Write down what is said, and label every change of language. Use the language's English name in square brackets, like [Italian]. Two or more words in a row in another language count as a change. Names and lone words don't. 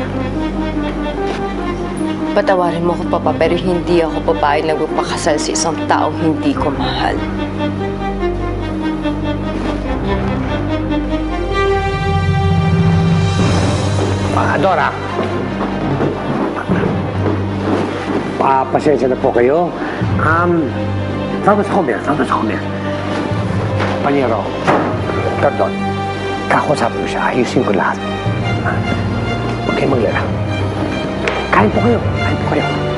[Filipino] Patawarin mo ko, Papa, pero hindi ako babae na magpakasal sa isang taong hindi ko mahal. Adora, pasensya na po kayo. [Spanish] Vamos a comer, vamos a comer. [Filipino] Panyero, pardon. Kakausap mo siya, ayusin ko lahat. Huwag kayong maglala. Kain po kayo, kain po kayo.